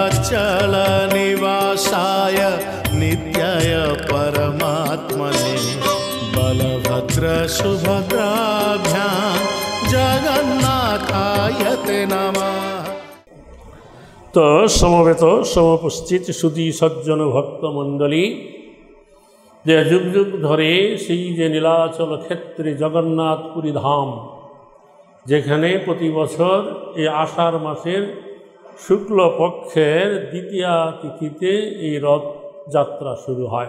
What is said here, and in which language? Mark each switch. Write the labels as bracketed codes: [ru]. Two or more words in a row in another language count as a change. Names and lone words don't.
[sa] नीलाचलनिवासाय नित्याय परमात्मने बलभद्रसुभद्राभ्यां जगन्नाथाय ते नमः। [hi] तो समवेत समुपस्थित सुधी सज्जन भक्तमंडली [bn] যে যুগ যুগ ধরে সেই যে নীলাচল ক্ষেত্রে জগন্নাথপুরী ধাম, যেখানে প্রতি বছর এই আষাঢ় মাসের শুক্লপক্ষের দ্বিতীয়া তিথিতে এই রথযাত্রা শুরু হয়।